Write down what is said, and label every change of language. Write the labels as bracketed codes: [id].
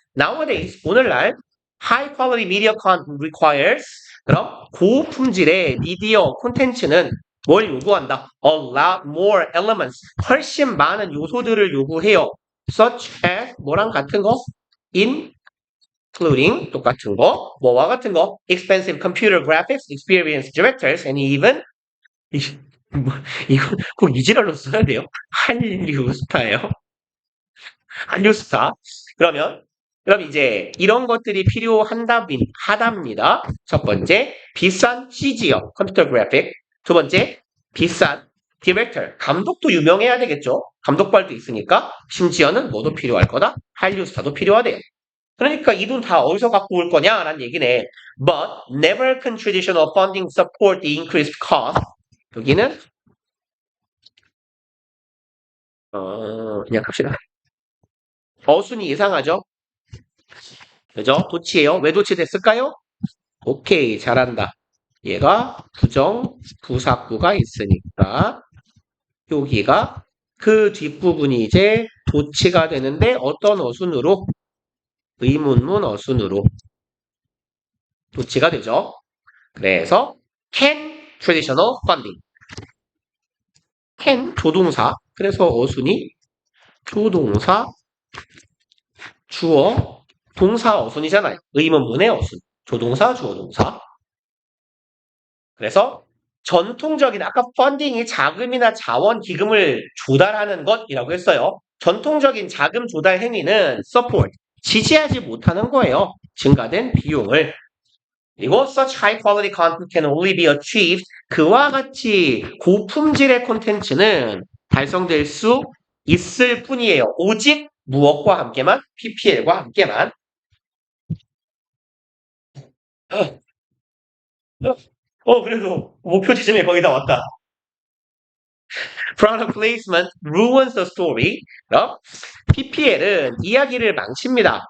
[ko] Nowadays, 오늘날 [en] high quality media content requires [ko] 그럼 고품질의 미디어 콘텐츠는 뭘 요구한다? [en] A lot more elements. [ko] 훨씬 많은 요소들을 요구해요. [en] Such as [ko] 뭐랑 같은 거? Including 똑같은 거, 뭐와 같은 거? [en] Expensive computer graphics, experienced directors, and even [ko] 이거 꼭 이지랄로 써야 돼요. 한류 스타예요. 한류 스타. 그럼 이제 이런 것들이 하답니다. 첫 번째, 비싼 CG요. 컴퓨터 그래픽. 두 번째, 비싼 디렉터. 감독도 유명해야 되겠죠. 감독발도 있으니까. 심지어는 뭐도 필요할 거다? 한류 스타도 필요하대요. 그러니까 이 돈 다 어디서 갖고 올 거냐? 라는 얘기네. [en] But never can traditional funding support the increased cost. [ko] 여기는 그냥 합시다. 어순이 이상하죠? 그죠? 도치예요. 왜 도치됐을까요? 오케이, 잘한다. 얘가 부사구가 있으니까 여기가 그 뒷부분이 이제 도치가 되는데 어떤 어순으로? 의문문 어순으로 도치가 되죠. [en] 그래서 can traditional funding. [ko] can 조동사. 그래서 어순이 조동사 주어 동사 어순이잖아요. 의문문의 어순. 조동사 주어 동사. 그래서 전통적인 아까 펀딩이 자금이나 자원 기금을 조달하는 것이라고 했어요. 전통적인 자금 조달 행위는 support 지지하지 못하는 거예요. 증가된 비용을. [en] 그리고 such high quality content can only be achieved [ko] 그와 같이 고품질의 콘텐츠는 달성될 수 있을 뿐이에요. 오직 무엇과 함께만? PPL과 함께만. 그래도 목표 지점에 거의 다 왔다. [en] Product placement ruins the story. [ko] 그럼 PPL은 이야기를 망칩니다.